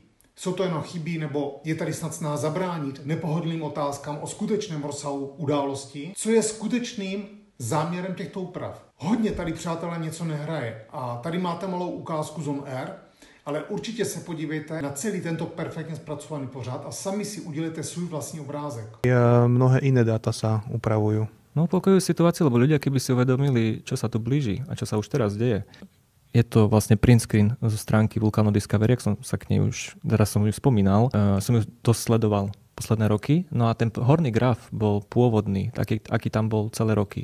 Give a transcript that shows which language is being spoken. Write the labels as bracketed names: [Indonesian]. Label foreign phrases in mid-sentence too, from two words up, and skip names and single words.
[Czech] Jsou to jenom chyby, nebo je tady snad snaha zabránit nepohodlným otázkám o skutečném rozsahu události? Co je skutečným záměrem těchto úprav? Hodně tady, přátelé, něco nehraje. A tady máte malou ukázku z On Air, ale určitě se podívejte na celý tento perfektně zpracovaný pořad a sami si udělejte svůj vlastní obrázek. [Slovak] Mnohé iné dáta sa upravujú. No upokojujú situáciu, lebo ľudia keby si uvedomili, čo sa tu blíži a čo sa už teraz deje. Je to vlastne [English] print screen [Slovak] zo stránky Vulcano Discovery, ak som sa k nej už, teraz som ju spomínal, som ju dosť sledoval posledné roky. No a ten horný graf bol pôvodný, taký, aký tam bol celé roky.